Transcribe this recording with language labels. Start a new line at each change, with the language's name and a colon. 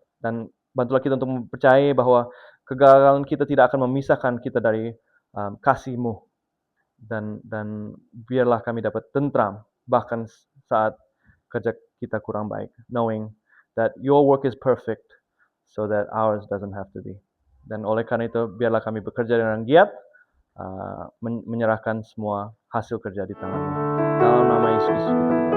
Indonesian: Dan bantulah kita untuk mempercayai bahwa kegagalan kita tidak akan memisahkan kita dari kasih-Mu. Dan biarlah kami dapat tentram bahkan saat kerja kita kurang baik,
English: knowing that your work is perfect so that ours doesn't have to be.
Indonesian: Dan oleh karena itu biarlah kami bekerja dengan giat, menyerahkan semua hasil kerja di tangan-Mu. Dalam nama Yesus kita